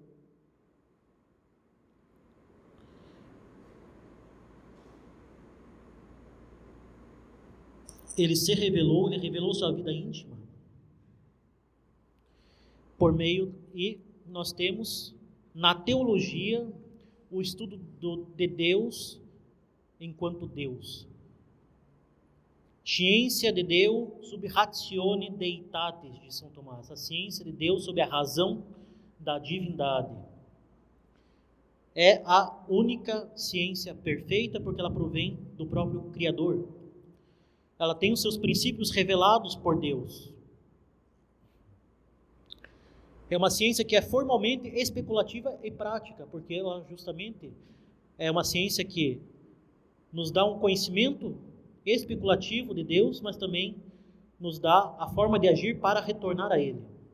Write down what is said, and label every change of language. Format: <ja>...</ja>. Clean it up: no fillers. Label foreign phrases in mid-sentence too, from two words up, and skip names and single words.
<pt>Ele se revelou, ele revelou sua vida íntima. Por meio, e nós temos na teologia o estudo de Deus enquanto Deus. Ciência de Deus</pt> <la>sub ratione deitatis,</la> <pt>de São Tomás. A ciência de Deus sob a razão da divindade. É a única ciência perfeita porque ela provém do próprio Criador. Ela tem os seus princípios revelados por Deus. É uma ciência que é formalmente especulativa e prática, porque ela justamente é uma ciência que nos dá um conhecimento especulativo de Deus, mas também nos dá a forma de agir para retornar a Ele.</pt>